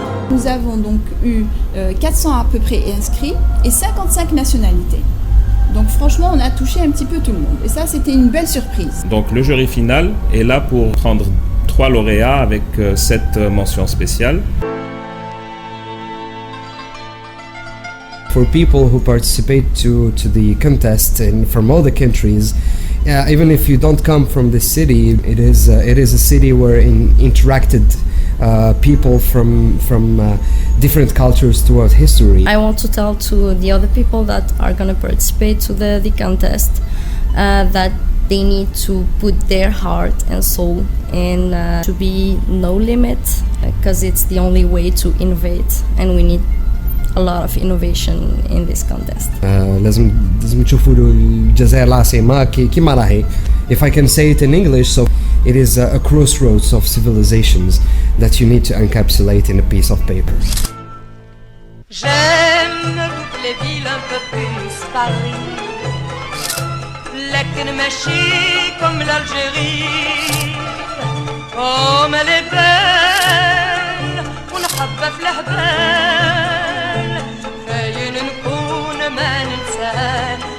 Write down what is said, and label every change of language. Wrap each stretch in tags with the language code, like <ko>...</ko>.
<fr>Nous avons donc eu 400 à peu près inscrits et 55 nationalités. Donc franchement, on a touché un petit peu tout le monde. Et ça, c'était une belle surprise. Donc le jury final est là pour prendre 3 lauréats avec cette mention spéciale.</fr> <en>For people who participate to the contest and from all the countries, even if you don't come from this city, it is a city where interacted people from different cultures throughout history. I want to tell to the other people that are going to participate to the contest that they need to put their heart and soul in to be no limit, because it's the only way to innovate, and we need a lot of innovation in this contest.</en> <ar>لازم تشوفوا الجزائر العاصمة كيما راهي.</ar> <en>If I can say it in English, so it is a crossroads of civilizations that you need to encapsulate in a piece of paper.</en> <fr>J'aime toutes les villes un peu plus Paris,</fr> <ar>لكن ماشي</ar> <fr>comme l'Algérie. Comme elle est belle</fr> <ar>ونحبها في الهبال، فاين نكون ما ننساها.</ar>